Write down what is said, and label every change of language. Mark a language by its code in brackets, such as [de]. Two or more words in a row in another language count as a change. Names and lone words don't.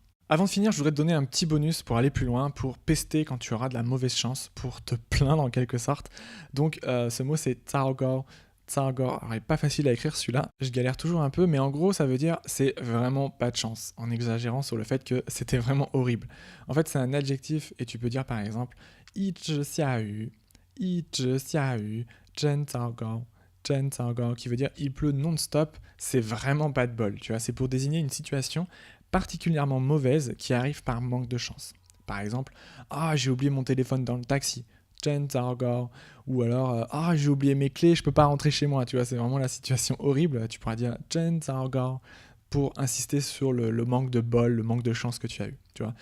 [fr] Avant de finir, je voudrais te donner un petit bonus pour aller plus loin, pour pester quand tu auras de la mauvaise chance, pour te plaindre en quelque sorte. Donc ce mot c'est [zh] 糟糕, Tsagor. [fr] Alors, il n'est pas facile à écrire celui-là, je galère toujours un peu, mais en gros, ça veut dire c'est vraiment pas de chance, en exagérant sur le fait que c'était vraiment horrible. En fait, c'est un adjectif et tu peux dire par exemple, [zh] 一直下雨, 一直下雨, 真糟糕. [fr] Qui veut dire il pleut non-stop, c'est vraiment pas de bol, tu vois, c'est pour désigner une situation particulièrement mauvaise qui arrive par manque de chance. Par exemple, j'ai oublié mon téléphone dans le taxi, ou alors j'ai oublié mes clés, je peux pas rentrer chez moi, tu vois, c'est vraiment la situation horrible, tu pourras dire pour insister sur le manque de bol, le manque de chance que tu as eu, tu vois.